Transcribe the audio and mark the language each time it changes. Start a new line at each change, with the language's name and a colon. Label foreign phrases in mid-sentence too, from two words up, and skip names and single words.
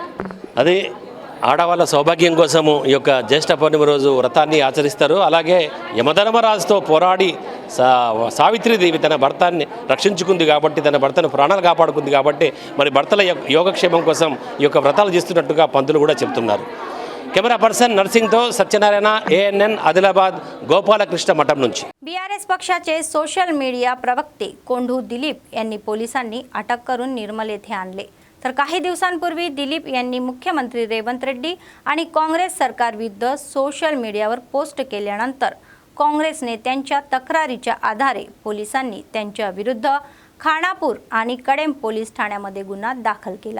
Telugu: అదే ఆడవాళ్ళ సౌభాగ్యం కోసము ఈ యొక్క జ్యేష్ఠ పౌర్ణమి రోజు వ్రతాన్ని ఆచరిస్తారు. అలాగే యమధర్మరాజుతో పోరాడి సావిత్రిదేవి తన భర్తాన్ని రక్షించుకుంది కాబట్టి తన భర్తను ప్రాణాలు కాపాడుకుంది కాబట్టి మరి భర్తల యోగక్షేమం కోసం ఈ యొక్క వ్రతాలు చేస్తున్నట్టుగా పంతులు కూడా చెప్తున్నారు.
English: camera person
Telugu: नरसिंहతో సత్యనారాయణ, ANN आदिलाबाद गोपालकृष्ण मठम నుంచి.
Marathi: बीआरएस पक्षाचे
English: social media
Marathi: प्रवक्ते कोंढू दिलीप यांनी पोलिसांनी अटक करून निर्मल येथे आणले. तर काही दिवसांपूर्वी दिलीप यांनी मुख्यमंत्री रेवंत रेड्डी आणि काँग्रेस सरकारविरुद्ध
English: social mediavar post
Marathi: केल्यानंतर काँग्रेस नेत्यांच्या तक्रारीच्या आधारे पोलिसांनी त्यांच्या विरुद्ध खानापूर आणि कडेम पोलीस ठाण्यामध्ये गुन्हा दाखल केला.